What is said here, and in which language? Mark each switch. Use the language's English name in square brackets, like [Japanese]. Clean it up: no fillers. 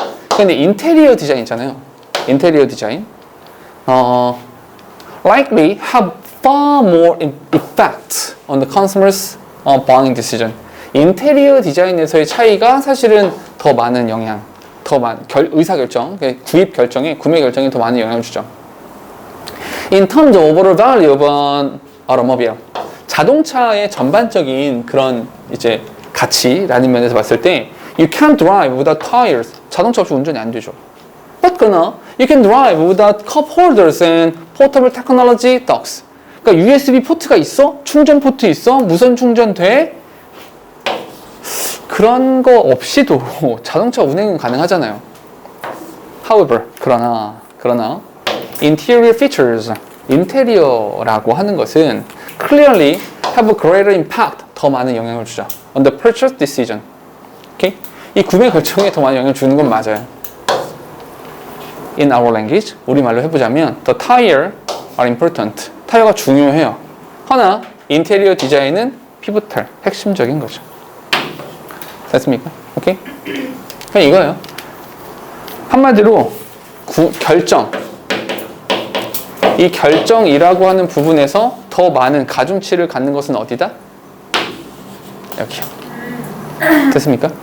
[Korean] 근데 인테리어 디자인 있잖아요. 인테리어 디자인. [English] likely have far more effect on the consumer's buying decision. [Korean] 인테리어 디자인에서의 차이가 사실은 더 많은 영향, 의사결정, 구입 결정에, 구매 결정에 더 많은 영향을 주죠. [English] In terms of overall value of an automobile. [Korean] 자동차의 전반적인 그런 이제 가치라는 면에서 봤을 때 [English] You can't drive without tires. [Korean] 자동차 없이 운전이 안 되죠. [English] But [Korean] 그러나 [English] You can drive without cup holders and portable technology docks. [Korean] 그러니까 USB 포트가 있어? 충전 포트 있어? 무선 충전 돼? 그런 거 없이도 자동차 운행은 가능하잖아요. [English] However, [Korean] 그러나 [English] interior features, [Korean] 인테리어라고 하는 것은 [English] clearly have a greater impact, [Korean] 더 많은 영향을 주죠. [English] On the purchase decision. Okay? [Korean] 이 구매 결정에 더 많은 영향을 주는 건 맞아요. [English] In our language, [Korean] 우리말로 해보자면 [English] the tire are important. [Korean] 타이어가 중요해요. 허나 인테리어 디자인은 피보탈, 핵심적인 거죠. 됐습니까? 오케이? 그냥 이거예요. 한마디로 결정. 이 결정이라고 하는 부분에서 더 많은 가중치를 갖는 것은 어디다? 여기요. 됐습니까?